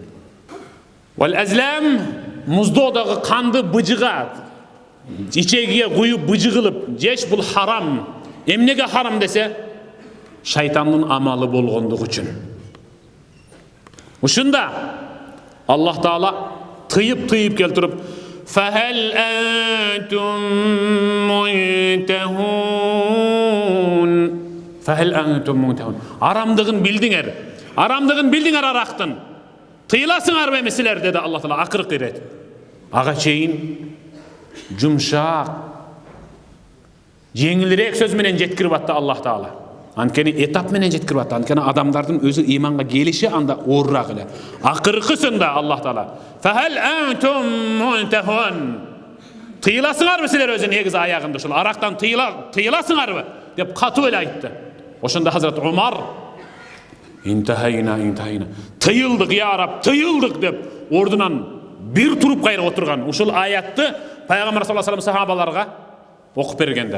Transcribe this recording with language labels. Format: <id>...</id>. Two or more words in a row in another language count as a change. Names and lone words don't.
<ar>والأزلام,</ar> <ky>муздоодогу канды быжыгат, ичегиге куюп быжыгылып жеш, бул харам. Эмнеге харам десе, шайтандын амалы болгондугу үчүн. Ушунда Аллах Таала тыйып келтирип,</ky> <ar>فهل أنتم منتهون.</ar> <ky>Арамдыгын билдиңер арактын. Тыйыласыңар бе силер деди Аллах Таала акыркы ирет. Ага чейин жумшак, жеңилирээк сөз менен жеткирип атты Аллах Таала. Анткени этап менен жеткирип атты. Анткени адамдардын өзү ыйманга келиши анда оорураак эле. Акыркысында Аллах Таала</ky> <ar>فهل أنتم منتهون.</ar> <ky>Тыйыласыңарбы силер өзү негизи аягында ушул арактан тыйыласыңарбы деп катуу эле айтты. Ошондо Хазрат Умар интахайна тыйылдык</ky> <ar>يا رب,</ar> <ky>тыйылдык деп ордунан бир туруп кайра отурган. Ушул аятты Пайгамбар саллаллаху алейхи вассалам сахабаларга окуп бергенде.</ky>